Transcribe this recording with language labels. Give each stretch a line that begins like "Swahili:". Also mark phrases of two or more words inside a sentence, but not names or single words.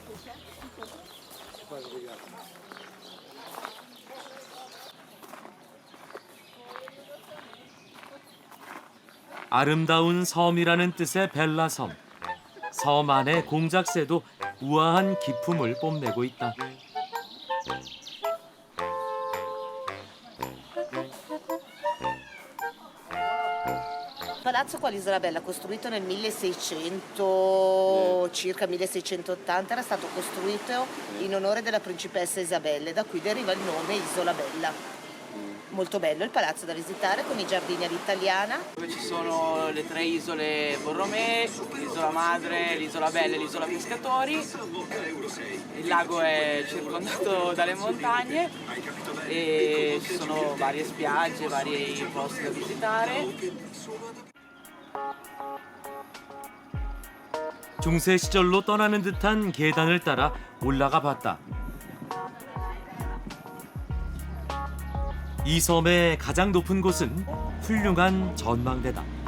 Korean: 아름다운 섬이라는 뜻의 벨라섬. 섬 안의 공작새도 우아한 기품을 뽐내고 있다.
Italian: Palazzo qua all'Isola Bella, costruito nel 1600, circa 1680, era stato costruito in onore della principessa Isabelle, da cui deriva il nome Isola Bella. Molto bello il palazzo da visitare con i giardini all'italiana. Dove ci sono le 3 isole Borromée, l'isola madre, l'isola Bella e l'isola Pescatori. Il lago è circondato dalle montagne e ci sono varie spiagge, vari posti da visitare.
Korean: 중세 시절로 떠나는 듯한 계단을 따라 올라가 봤다. 이 섬의 가장 높은 곳은 훌륭한 전망대다.